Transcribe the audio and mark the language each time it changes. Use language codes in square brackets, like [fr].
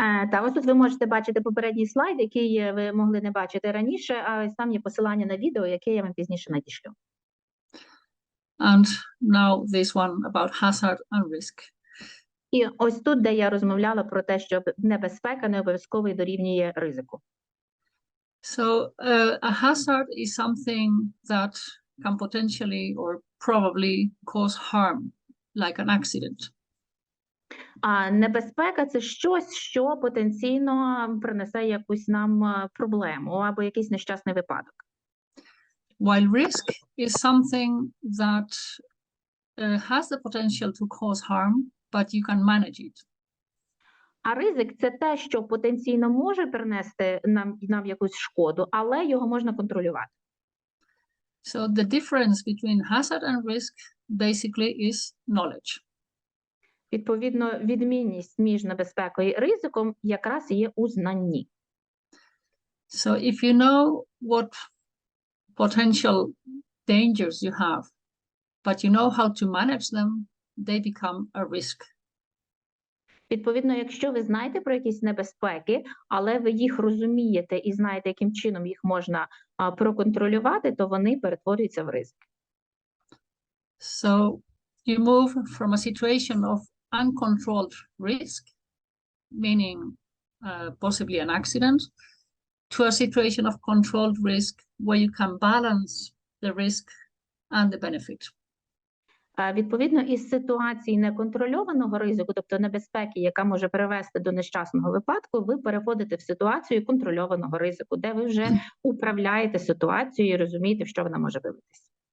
[uk] Та ось тут ви можете бачити попередній слайд, який ви могли не бачити раніше, а там є посилання на відео, яке я вам пізніше надішлю. [en] And now this one about hazard and risk. [uk] І ось тут, де я розмовляла про те, що небезпека не обов'язково дорівнює ризику. [en] So a hazard is something that can potentially or probably cause harm, like an accident. [uk] А небезпека – це щось, що потенційно принесе якусь нам проблему або якийсь нещасний випадок. [en] While risk is something that has the potential to cause harm, but you can manage it. [uk] А ризик – це те, що потенційно може принести нам якусь шкоду, але його можна контролювати. [en] So the difference between hazard and risk basically is knowledge. [uk] Відповідно, відмінність між небезпекою і ризиком якраз є у знанні. [en] So if you know what potential dangers you have, but you know how to manage them, they become a risk. [uk] Відповідно, якщо ви знаєте про якісь небезпеки, але ви їх розумієте і знаєте, яким чином їх можна проконтролювати, то вони перетворюються в ризик. [en] So you move from a situation of uncontrolled risk, meaning possibly an accident, to a situation of controlled risk where you can balance the risk and the benefit. [uk] Відповідно, із ситуації неконтрольованого ризику, тобто небезпеки, яка може привести до нещасного випадку, ви переходите в ситуацію контрольованого ризику, де ви вже управляєте ситуацією і розумієте, в що вона може вилитися.